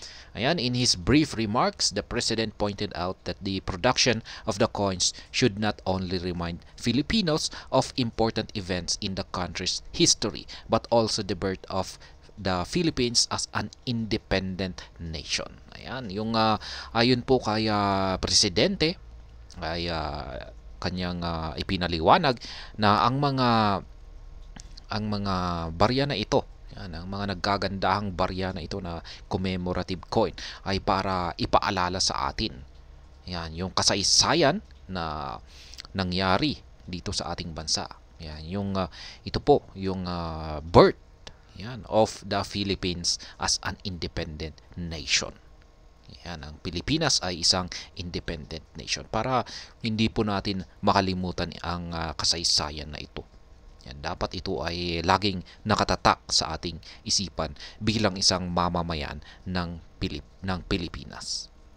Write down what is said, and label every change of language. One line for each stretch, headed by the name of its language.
English: Ayan, in his brief remarks, the President pointed out that the production of the coins should not only remind Filipinos of important events in the country's history, but also the birth of the Philippines as an independent nation.
Filipino: Ayan, yung ayon po kay Presidente ay kanyang ipinaliwanag na ang mga barya na ito, yan, ang mga nagkagandahang barya na ito na commemorative coin ay para ipaalala sa atin. Yan, yung kasaysayan na nangyari dito sa ating bansa. Yan, yung ito po, yung
English: birth yan of the Philippines as an independent nation.
Filipino: Yan, ang Pilipinas ay isang independent nation para hindi po natin makalimutan ang kasaysayan na ito. Yan, dapat ito ay laging nakatatak sa ating isipan bilang isang mamamayan ng Pilipinas.